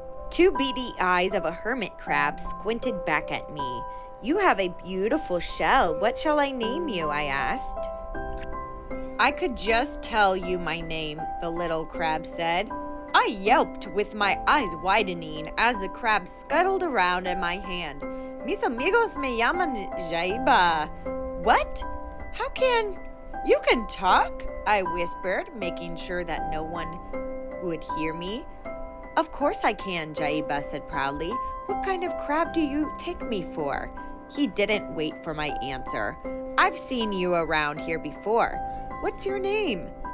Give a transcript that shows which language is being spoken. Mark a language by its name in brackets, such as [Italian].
[English] 2 beady eyes of a hermit crab squinted back at me. You have a beautiful shell. What shall I name you? I asked. I could just tell you my name, the little crab said. I yelped with my eyes widening as the crab scuttled around in my hand. [Spanish] Mis amigos me llaman Jaiba. [English] What? How can... You can talk? I whispered, making sure that no one would hear me. Of course I can, Jaiba said proudly. What kind of crab do you take me for? He didn't wait for my answer. I've seen you around here before. What's your name?